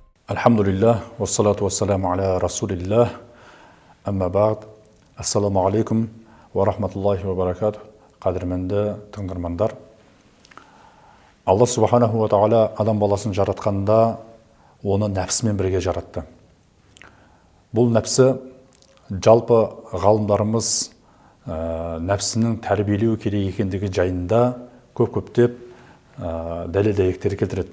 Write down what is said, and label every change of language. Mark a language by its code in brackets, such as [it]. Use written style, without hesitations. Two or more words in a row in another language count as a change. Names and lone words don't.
[ar] الحمد لله والصلاة والسلام على رسول الله أما بعد السلام عليكم ورحمة الله وبركاته, [kk] қадірменді тыңдармандар. Алла [ar] سبحانه وتعالى [kk] адам баласын жаратқанда оны нәпсімен бірге жаратты. Бұл нәпсі жалпы ғалымдарымыз нәпсінің тәрбиелеу керек екендігі жайында көп-көптеп дәлел дәйектер келтіреді.